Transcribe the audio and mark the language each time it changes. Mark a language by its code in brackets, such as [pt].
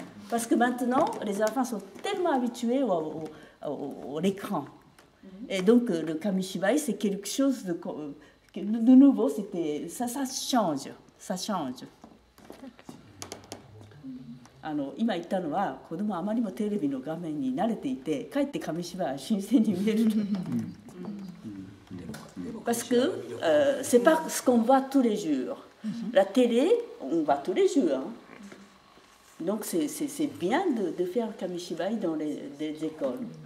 [fr] Parce que maintenant, les enfants sont tellement habitués à l'écran. Et donc le kamishibai, c'est quelque chose de nouveau, ça change. Ça change. [ja] 今言ったのは子供はあまりにもテレビの画面に慣れていてかえって紙芝居は新鮮に見えると。 [fr] Parce que c'est pas ce qu'on voit tous les jours. La télé, on voit tous les jours. Donc c'est bien de faire kamishibai dans les écoles.